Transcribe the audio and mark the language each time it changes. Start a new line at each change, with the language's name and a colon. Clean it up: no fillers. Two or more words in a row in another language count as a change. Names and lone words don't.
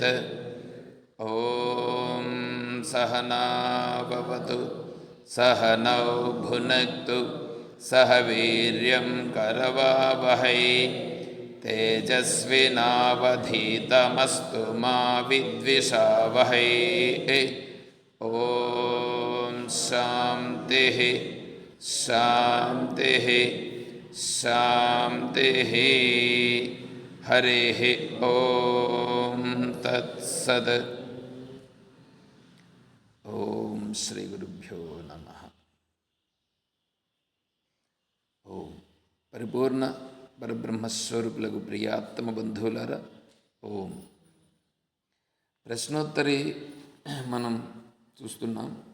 Sanskrit: ॐ सहना भवतु सहनौ भुनक्तु सह वीर्यं करवावहै तेजस्विनावधीतमस्तु मा विद्विषावहै। ॐ शान्तिः शान्तिः शान्तिः। हरिः ॐ तत्सत्। ॐ श्री गुरुभ्यो नमः.
Telugu: ఓం పరిపూర్ణ పరబ్రహ్మస్వరూపులకు ప్రియాత్మ బంధువులారా, ఓం. ప్రశ్నోత్తరి మనం చూస్తున్నాం.